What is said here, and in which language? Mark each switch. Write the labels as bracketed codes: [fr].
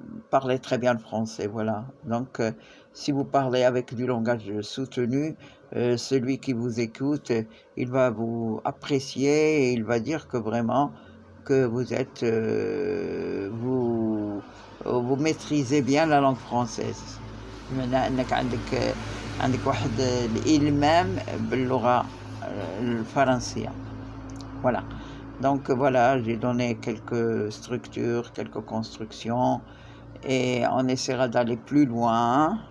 [fr] parler très bien le français, voilà. Donc, si vous parlez avec du langage soutenu, celui qui vous écoute, il va vous apprécier et il va dire que vraiment, que vous êtes... vous maîtrisez bien la langue française. [ar] انك عندك واحد الإلمام باللغة الفرنسية. [fr] Voilà. Donc voilà, j'ai donné quelques structures, quelques constructions et on essaiera d'aller plus loin.